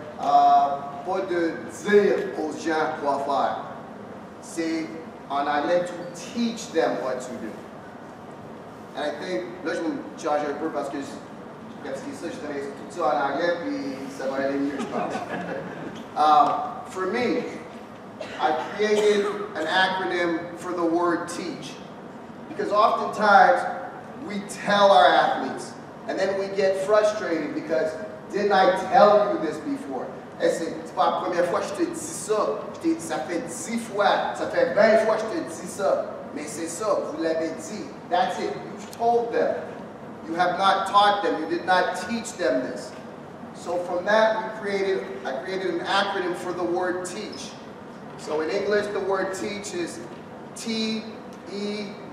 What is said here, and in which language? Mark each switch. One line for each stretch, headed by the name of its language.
French: Pas de dire aux gens quoi faire. C'est en anglais,
English: to teach them what to do. And I think,
French: là je vais me charger un peu parce que j'ai pratiqué ça, j'ai travaillé tout ça en anglais, puis ça va aller mieux, je pense.
English: For me, I created an acronym for the word teach. Because oftentimes, we tell our athletes, and then we get frustrated because, didn't I tell you this before?
French: C'est pas la première fois que je te dis ça. Ça fait 10 fois, ça fait 20 fois que je te dis ça. Mais c'est ça, vous l'avez dit.
English: That's it. You've told them. You have not taught them. You did not teach them this. So from that, I created an acronym for the word teach. So in English, the word teach is T-E-A-C-H.